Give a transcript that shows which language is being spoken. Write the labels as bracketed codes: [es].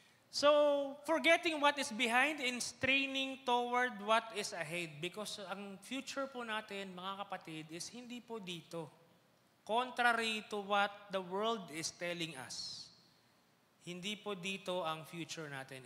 [en] So, forgetting what is behind and straining toward what is ahead. [tl] Because ang future po natin, mga kapatid, is hindi po dito. [en] Contrary to what the world is telling us. [tl] Hindi po dito ang future natin.